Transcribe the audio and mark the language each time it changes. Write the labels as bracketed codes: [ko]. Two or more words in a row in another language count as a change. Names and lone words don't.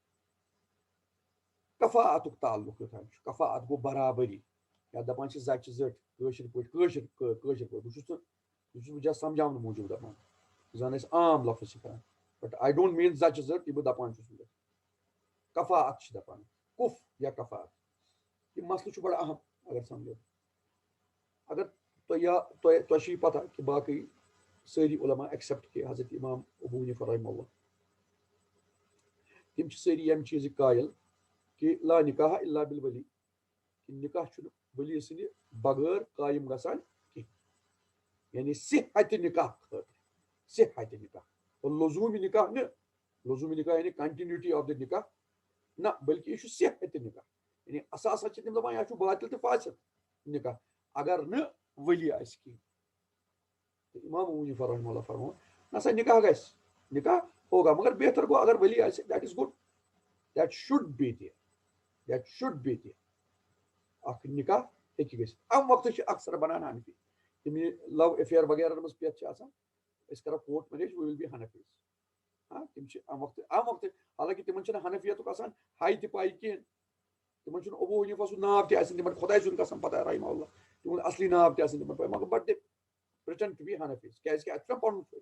[ks] کفاعتُک تعلق یوٚتام چھُ کفاعت گوٚو برابری یا دپان چھِ زچہِ زٔٹۍ کٲشِر پٲٹھۍ بہٕ چھُس بہٕ جس سمجھاونہٕ موٗجوٗب دپان زن أسۍ عام لفظ چھِ کران [en] but I don't mean [ks] زچہِ زٔٹۍ یہِ بہٕ دپان چھُس وٕنکیٚس کفاعت چھِ دپان کُف یا کفاعت. یہِ مسلہٕ چھُ بڑٕ اہم اگر سمجھو. اگر تۄہہِ چھِ یہِ پتہ کہِ باقٕے سٲری علما ایکسیپٹ کہِ حضرت امام ابو حنیفہ رحمہ اللہ تِم چھِ سٲری ییٚمہِ چیٖزٕکۍ قٲیل کہ [ar] لا نکاح الا بالولی [ks] کہ نکاح چھُنہٕ ولی سٕنٛدِ بغٲر قٲیِم گژھان کینٛہہ. یعنی صحتِ نکاح خٲطرٕ صحتِ نکاح لزوٗمِ نکاح نہٕ لزوٗمِ نکاح یعنی [en] continuity of the [ks] نکاح نہ بلکہ یہ چھُ صحتِ نکاح. یعنی اساسا چھِ تِم دپان یہِ چھُ باطل تہٕ فاسد نکاح اگر نہٕ ولی آسہِ کینٛہہ. تہٕ امام ابو حنیفہ رحمہ اللہ فرماوان نہ سا نکاح گژھِ [ur] نکاح ہوگا [ks] مگر بہتر گوٚو اگر ولی آسہِ [en] that is good that should be there [ks] اکھ نکاح ہیٚکہِ گٔژھِتھ. امہِ وقتہٕ چھِ اکثر بنان حنفی یِم یہِ [en] love affair [ks] وغیرہ منٛز پٮ۪تھ چھِ آسان أسۍ کرو [en] court marriage we will be Hanafis. [ks] تِم چھِ امہِ وقتہٕ حالانکہِ تِمن چھِنہٕ حنفیتُک آسان ہاے تہِ پاے کینٛہہ. تِمن چھُنہٕ ابو حنیفہ سُنٛد ناو تہِ آسان تِمن خۄداے سُنٛد قسم پتہ رحمہ اللہ تِہُنٛد اصلی ناو تہِ آسان تِمن پاے مگر [en] but they pretend to be Hanafis [ks] کیٛازِکہِ اَتہِ چھُنہ پنُن فٲیدٕ.